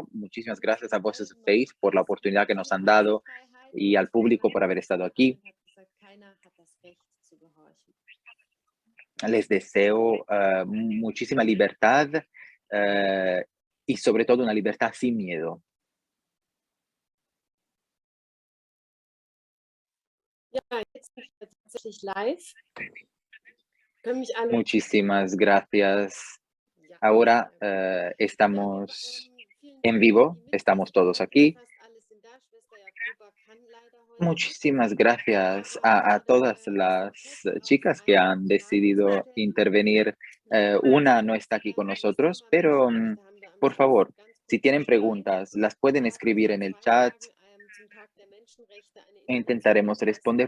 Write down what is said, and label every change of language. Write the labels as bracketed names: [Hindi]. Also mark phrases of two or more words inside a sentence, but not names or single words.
[Spanish] Muchísimas gracias a Voices of Faith por la oportunidad que nos han dado y al público por haber estado aquí. Les deseo muchísima libertad y sobre todo una libertad sin miedo. [German] Ja, jetzt sind wir tatsächlich live. Können mich alle [Spanish] Muchísimas gracias. [German] ja, [Spanish] Ahora [German] vielen [Spanish] estamos [German] Dank. [Spanish] en vivo, estamos todos aquí. [German] Fast alle sind da. Schwester Jakoba kann leider heute [Spanish] Muchísimas gracias a todas las chicas que han decidido intervenir. Una no está aquí con nosotros, pero por favor, si tienen preguntas, las pueden escribir en el chat e intentaremos responder.